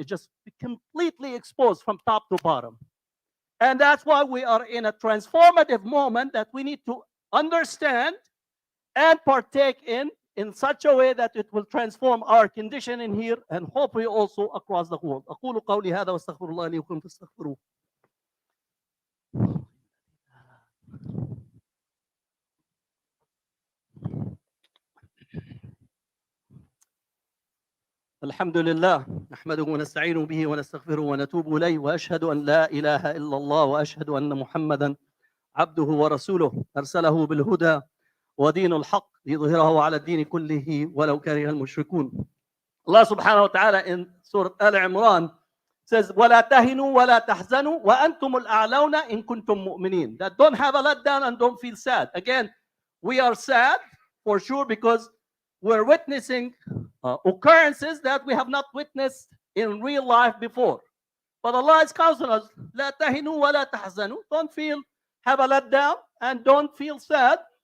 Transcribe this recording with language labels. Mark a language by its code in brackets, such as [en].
[en] It's just completely exposed from top to bottom. And that's why we are in a transformative moment that we need to understand and partake in such a way that it will transform our condition in here and hopefully also across the world. [ar] أقول قولي هذا واستغفر الله لي ولكم فاستغفروه. الحمد لله نحمده ونستعين به ونستغفره ونتوب إليه وأشهد أن لا إله إلا الله وأشهد أن محمدا عبده ورسوله أرسله بالهدى ودين الحق ليظهره على الدين كله ولو كره المشركون. [en] Allah subhanahu wa ta'ala in Surah Al-Imran says, [ar] وَلَا تَهِنُوا وَلَا تَحْزَنُوا وَأَنْتُمُ الْأَعْلَوْنَ إِن كُنْتُم مُؤْمِنِينَ. [en] That don't have a letdown and don't feel sad. Again, we are sad for sure because we're witnessing occurrences that we have not witnessed in real life before. But Allah is counseling us, [ar] لَا تَهِنُوا وَلَا تَحْزَنُوا. [en] Don't feel, have a letdown and don't feel sad.